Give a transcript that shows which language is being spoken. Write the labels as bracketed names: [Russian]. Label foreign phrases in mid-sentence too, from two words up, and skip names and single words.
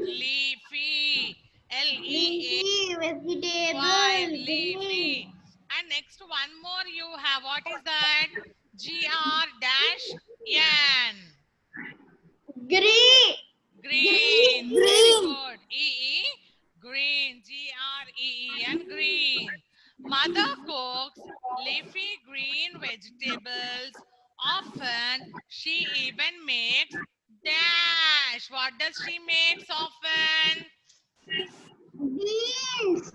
[English] Leafy. L-E-A-Y. Leafy. And next one more you have. What is that? G-R dash N. Green. Green. Very good. E-E. Green. G-R-E-E-N. Green. Mother cooks leafy green vegetables. Often she even makes dash. What does she makes often? Beans.